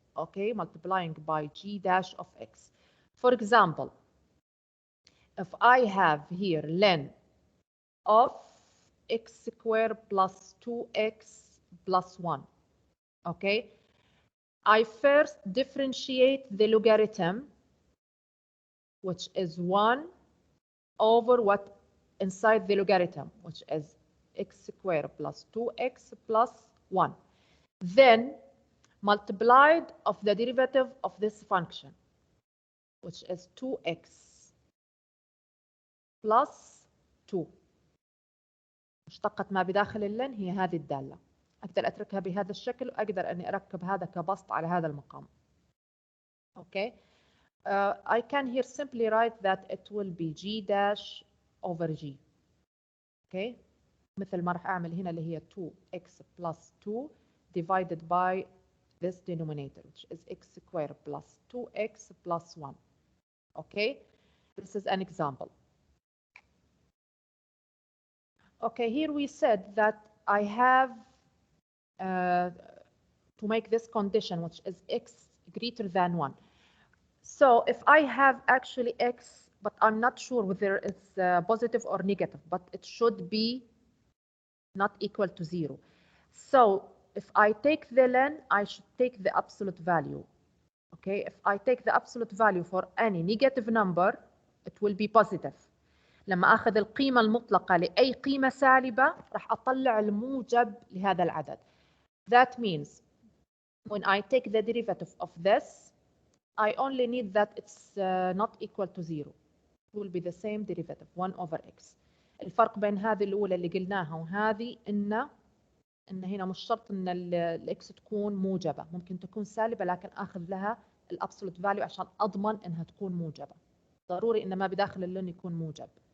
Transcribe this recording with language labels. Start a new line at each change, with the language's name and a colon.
English: Okay, multiplying by g dash of x. For example, if I have here len of x squared plus 2x plus 1, okay, I first differentiate the logarithm, which is 1 over what inside the logarithm, which is x squared plus 2x plus 1. Then multiplied of the derivative of this function, which is 2x plus 2.
Arabic: مشتقة ما بداخل اللن هي هذه الدالة. أقدر أتركها بهذا الشكل وأقدر أني أركب هذا كبسط على هذا المقام.
English: Okay. I can here simply write that it will be g dash over g. Okay.
Arabic: مثل ما راح أعمل هنا اللي هي
English: 2x plus 2 divided by this denominator, which is x squared plus 2x plus 1. Okay. This is an example. Okay, here we said that I have to make this condition, which is x greater than 1. So if I have actually x, but I'm not sure whether it's positive or negative, but it should be not equal to 0. So if I take the len, I should take the absolute value. Okay, if I take the absolute value for any negative number, it will be positive.
Arabic: لما أخذ القيمة المطلقة لأي قيمة سالبة راح أطلع الموجب لهذا العدد.
English: That means when I take the derivative of this, I only need that it's not equal to 0. It will be the same derivative 1 over x.
Arabic: الفرق بين هذه الأولى اللي قلناها وهذه إن هنا مش شرط إن الإكس تكون موجبة، ممكن تكون سالبة لكن آخذ لها الأبسولوت فاليو عشان أضمن إنها تكون موجبة. ضروري إن ما بداخل اللون يكون موجب.